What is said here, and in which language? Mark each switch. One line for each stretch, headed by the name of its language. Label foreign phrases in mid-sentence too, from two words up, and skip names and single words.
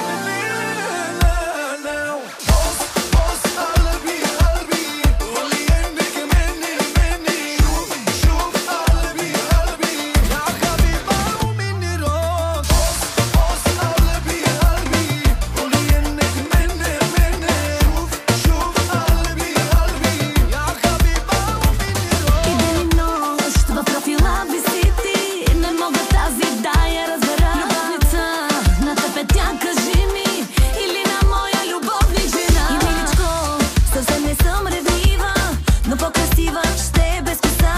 Arabic: لا بص قلبي قلبي قولي انك مني شوف قلبي قلبي يا حبيبة ومني روح بص قلبي قلبي قولي انك مني شوف قلبي قلبي يا حبيبة ومني روح.
Bulgarian: Идеи нощ в профила виси ти, не мога тази да я разбера. Любовница, на тебе тя кажи ми, или на моя любовник жена. И миличко, съвсем не съм ревнива, но по-красива ще е без коса.